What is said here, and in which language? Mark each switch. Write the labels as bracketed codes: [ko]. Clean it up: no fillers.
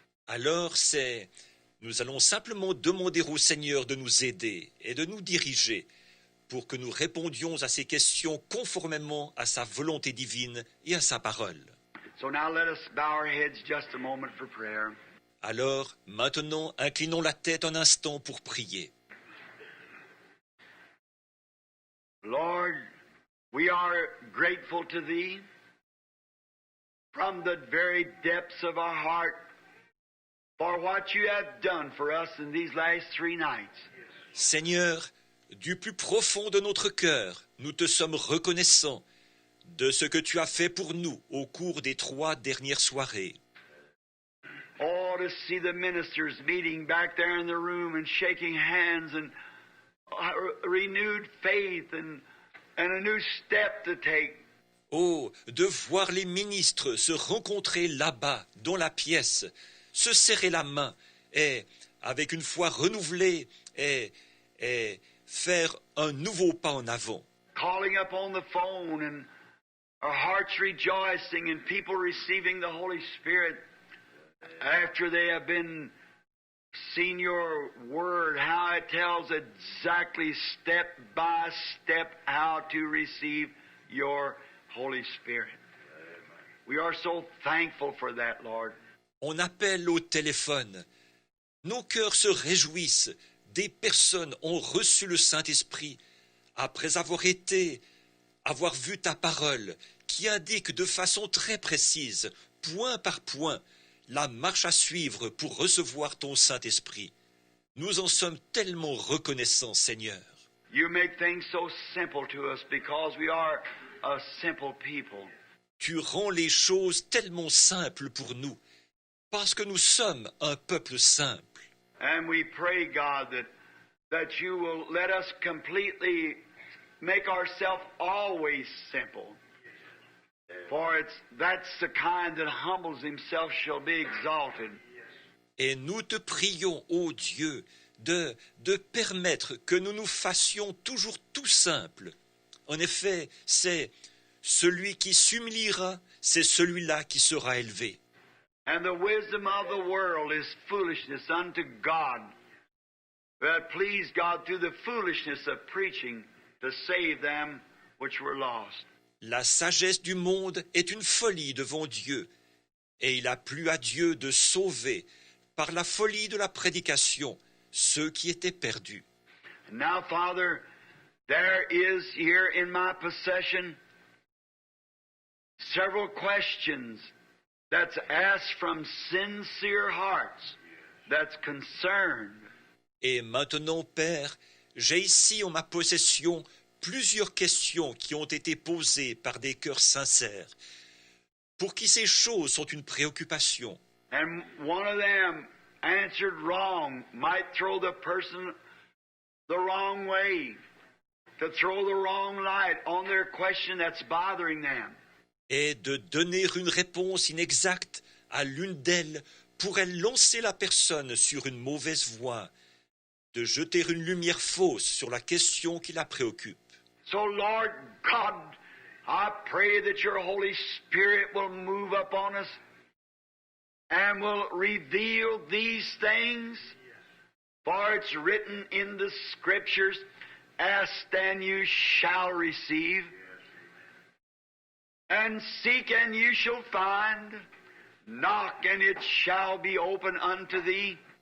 [fr] Alors nous allons simplement demander au Seigneur de nous aider et de nous diriger pour que nous répondions à ces questions conformément à sa volonté divine et à sa parole. [en] So now let us bow our heads just a moment for prayer. [fr] Alors, maintenant, inclinons la tête un instant pour prier. [en] Lord, we are grateful to Thee from the very depths of our heart for what You have done for us in these last 3 nights. [fr] Seigneur, du plus profond de notre cœur, nous te sommes reconnaissants de ce que tu as fait pour nous au cours des 3 dernières soirées. [en] Oh, to see the ministers meeting back there in the room and shaking hands and renewed faith and a new step to take. [fr] Oh, de voir les ministres se rencontrer là-bas, dans la pièce, se serrer la main et, avec une foi renouvelée, et faire un nouveau pas en avant. [en] Calling up on the phone and our hearts rejoicing and people receiving the Holy Spirit after they have been seen Your Word, how it tells exactly step by step how to receive Your Holy Spirit. We are so thankful for that, Lord. [fr] On appelle au téléphone. Nos cœurs se réjouissent. Des personnes ont reçu le Saint-Esprit après avoir vu ta parole qui indique de façon très précise, point par point, la marche à suivre pour recevoir ton Saint-Esprit. Nous en sommes tellement reconnaissants, Seigneur. [en] You make things so simple to us because we are a simple people. [fr] Tu rends les choses tellement simples pour nous, parce que nous sommes un peuple simple. [en] And we pray, God, that You will let us completely make ourselves always simple. For that's the kind that humbles himself shall be exalted. [fr] Et nous te prions, ô Dieu, de permettre que nous nous fassions toujours tout simple. En effet, c'est celui qui s'humiliera, c'est celui-là qui sera élevé. [en] And the wisdom of the world is foolishness unto God, that pleased God through the foolishness of preaching to save them which were lost. [fr] La sagesse du monde est une folie devant Dieu, et il a plu à Dieu de sauver, par la folie de la prédication, ceux qui étaient perdus. [en] And now, Father, there is here in my possession several questions that's asked from sincere hearts, that's concerned. [fr] Et maintenant, Père, j'ai ici en ma possession plusieurs questions qui ont été posées par des cœurs sincères, pour qui ces choses sont une préoccupation. [en] And one of them answered wrong might throw the person the wrong way, to throw the wrong light on their question that's bothering them. [fr] Et de donner une réponse inexacte à l'une d'elles pourrait lancer la personne sur une mauvaise voie, de jeter une lumière fausse sur la question qui la préoccupe. [en] So, Lord God, I pray that your Holy Spirit will move upon us and will reveal these things, for it's written in the Scriptures, ask and you shall receive, and seek and you shall find, knock and it shall be open unto thee.